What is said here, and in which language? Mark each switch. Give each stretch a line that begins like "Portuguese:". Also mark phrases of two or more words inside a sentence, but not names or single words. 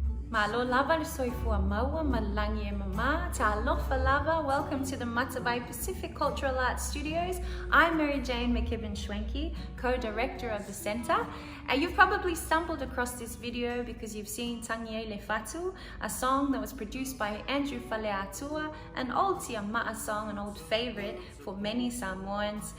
Samoan: Malo lava soifua maua malangi mama talofa lava.
English: Welcome to the Matavai Pacific Cultural Arts Studios. I'm Maryjane Mckibbin-Schwenke, co-director of the center. And you've probably stumbled across this video because you've seen Tangi Fatu, a song that was produced by Andrew Fale, an old Tia Ma'a song, an old favorite for many Samoans.